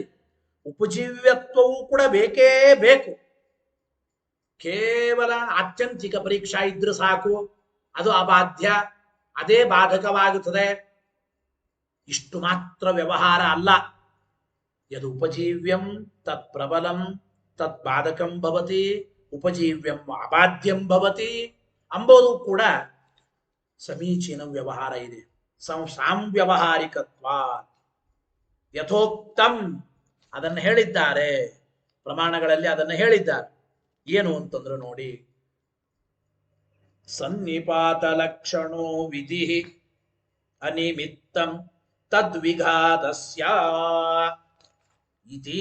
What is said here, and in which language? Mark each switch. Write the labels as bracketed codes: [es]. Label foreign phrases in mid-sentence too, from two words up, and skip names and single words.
[kn] ಉಪಜೀವ್ಯತ್ವವೂ ಕೂಡ ಬೇಕೇ ಬೇಕು. ಕೇವಲ ಆತ್ಯಂತಿಕ ಪರೀಕ್ಷಾ ಇದ್ರೆ ಸಾಕು, ಅದು ಅಬಾಧ್ಯ, ಅದೇ ಬಾಧಕವಾಗುತ್ತದೆ. ಇಷ್ಟು ಮಾತ್ರ ವ್ಯವಹಾರ ಅಲ್ಲ. [sa] ಯದು ಉಪಜೀವ್ಯಂ ತತ್ ಪ್ರಬಲಂ ತತ್ ಬಾಧಕಂ ಭವತಿ, ಉಪಜೀವ್ಯಂ ಅಬಾಧ್ಯಂ ಭವತಿ [kn] ಅಂಬೋದು ಕೂಡ ಸಮೀಚೀನ ವ್ಯವಹಾರ ಇದೆ. [sa] ಸಾಂವ್ಯವಹಾರಿಕತ್ವ ಯಥೋಕ್ತಂ [kn] ಅದನ್ನು ಹೇಳಿದ್ದಾರೆ ಪ್ರಮಾಣಗಳಲ್ಲಿ, ಅದನ್ನು ಹೇಳಿದ್ದಾರೆ. ಏನು ಅಂತಂದ್ರೆ ನೋಡಿ, [sa] ಸನ್ನಿಪಾತ ಲಕ್ಷಣೋ ವಿಧಿ ಅನಿಮಿತ್ತಂ ತದ್ವಿಘಾತಸ್ಯ ಇತಿ.